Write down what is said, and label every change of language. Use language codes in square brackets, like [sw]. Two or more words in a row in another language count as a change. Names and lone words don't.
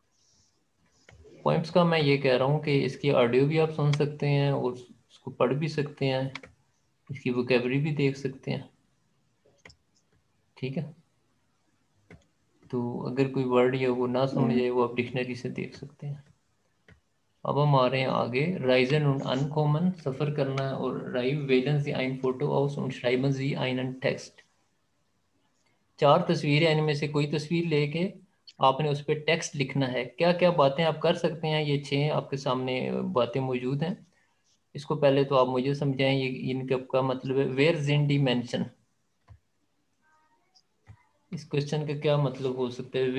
[ur] پوئمز کا میں یہ کہہ رہا ہوں کہ اس کی آڈیو بھی آپ سن سکتے ہیں اور اس کو پڑھ بھی سکتے ہیں، اس کی ووکیبلری بھی دیکھ سکتے ہیں. ٹھیک ہے، تو اگر کوئی ورڈ یا وہ نہ سمجھے، وہ آپ ڈکشنری سے دیکھ سکتے ہیں. اب ہم آ رہے ہیں آگے. [de] Reisen und ankommen, [ur] سفر کرنا ہے، اور [de] arrive, wählen Sie ein Foto aus und schreiben Sie einen Text. [ur] 4 تصویریں، ان میں سے کوئی تصویر لے کے آپ نے اس پر ٹیکسٹ لکھنا ہے. کیا کیا باتیں آپ کر سکتے ہیں؟ یہ 6 آپ کے سامنے باتیں موجود ہیں. اس کو پہلے تو آپ مجھے سمجھائیں، یہ ان کا مطلب ہے. [de] Wer sind die Menschen, [ur] اس کوئسچن کا کیا مطلب ہو سکتا ہے?